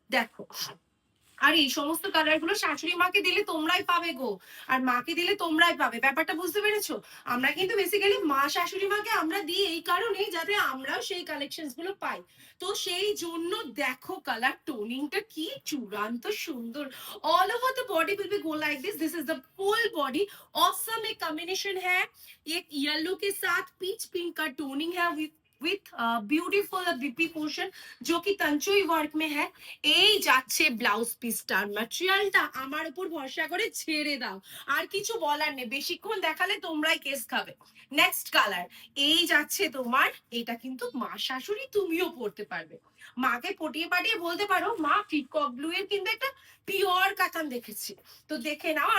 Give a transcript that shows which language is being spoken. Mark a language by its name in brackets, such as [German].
[Bangla] দেখো, আর এই সমস্ত কালার গুলো শাশুড়ি মাকে দিলে তোমরাই পাবে গো, আর মাকে দিলে তোমরাই পাবে। ব্যাপারটা বুঝতে পেরেছো? আমরা কিন্তু বেসিক্যালি মা শাশুড়ি মাকে আমরা দিই এই কারণেই যাতে আমরাও সেই কালেকশন গুলো পাই। তো সেই জন্য দেখো কালার টোনিংটা কি চূড়ান্ত সুন্দর। [English] All over the body will be go like this is the full body. [Hindi] Awesome एक कॉम्बिनेशन है, एक येलो के साथ पीच पिंक का टोनिंग है विथ ब्यूटीफुल बीपी पोर्शन जो कि तंचुई वर्क में है। [Bangla] এই যাচ্ছে ব্লাউজ পিসটার ম্যাটেরিয়ালটা, আমার উপর ভরসা করে ছেড়ে দাও। আর কিছু বলার নেই, বেশিক্ষণ দেখালে তোমরাই কেস খাবে। নেক্সট কালার এই যাচ্ছে তোমার, এটা কিন্তু মা শাশুড়ি তুমিও পড়তে পারবে। মাকে পটিয়ে পাটিয়ে বলতে পারো, মা পিকক ব্লু এর কিন্তু একটা পিওর কাতান দেখেছি, তো দেখে নাও।